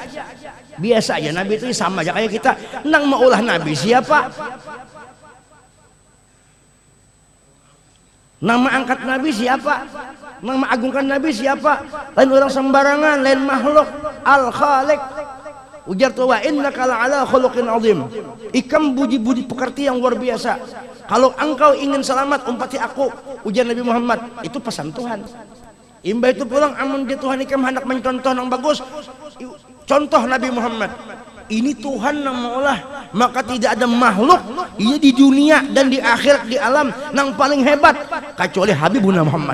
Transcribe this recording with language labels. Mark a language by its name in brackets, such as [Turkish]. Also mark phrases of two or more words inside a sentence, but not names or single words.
[Banjar] Nabi itu sama aja kayak kita. Nang maulah Nabi siapa? Nama angkat Nabi siapa? Nama agungkan Nabi siapa? Lain orang sembarangan, lain makhluk al-khaliq. Ujar tuh [Arabic] وإنك لعلى خلق عظيم. [Banjar] Ikam budi pekerti yang luar biasa. Kalau engkau ingin selamat umpati aku, ujar Nabi Muhammad, itu pesan Tuhan. Imba itu pulang amun dia Tuhan ikam hendak mencontoh yang bagus. Contoh Nabi Muhammad. Ini Tuhan yang maulah, maka tidak ada makhluk ia di dunia dan di akhirat di alam yang paling hebat kecuali Habibuna Muhammad.